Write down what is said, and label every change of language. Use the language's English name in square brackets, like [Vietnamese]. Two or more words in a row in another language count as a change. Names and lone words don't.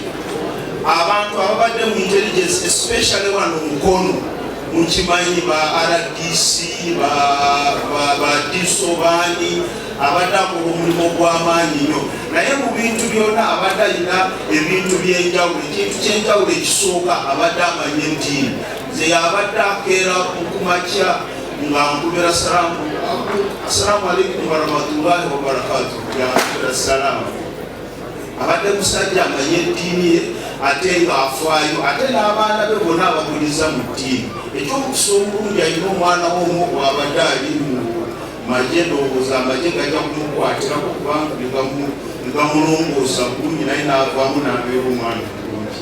[Ganda] Abantu ababadde mu [English] intelligence especially [Ganda] wano mukono mukimanyi ba RDC ba diso bani abadde akola omulimu gw'amaanyi nnyo, naye mu bintu byonna abadde alina ebintu by'enjawulo. Ekintu ky'enjawulo ekisooka abadde amanye nti nze yabadde akeera kumakya nga nkubira [Arabic] السلام عليكم ورحمة الله وبركاته. [Ganda] Abadde musajja amanye eddiini ye ate ng'afaayo, ate n'abaana be bonna abakuliza mu ddiini. Eky'omukisa omulungi alina omwana w'omu bw'abadde ali mu magye, ndowooza amagye gajja kumukwatirako kubanga negamulongoosa bulungi, naye n'avaamu n'abeera omwana bulungi.